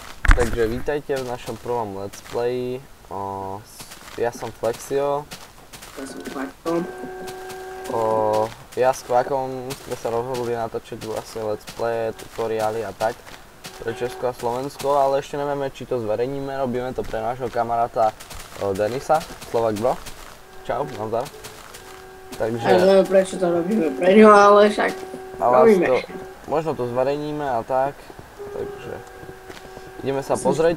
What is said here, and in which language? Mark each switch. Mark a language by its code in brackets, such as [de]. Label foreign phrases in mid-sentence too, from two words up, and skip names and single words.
[sk] Takže vítajte v našom prvom [en] let's play. [sk] Ja som Flexio. Ja som Kvakom. Ja s Kvakom sme sa rozhodli natočiť vlastne [en] let's play, [sk] tutoriály a tak pre Česko a Slovensko, ale ešte nevieme, či to zverejníme. Robíme to pre nášho kamaráta Denisa, Slovak Bro. Čau, nazdar. Takže... Ja neviem, prečo to robíme pre ňo, ale však robíme. Možno to zverejníme a tak, takže ideme sa pozrieť.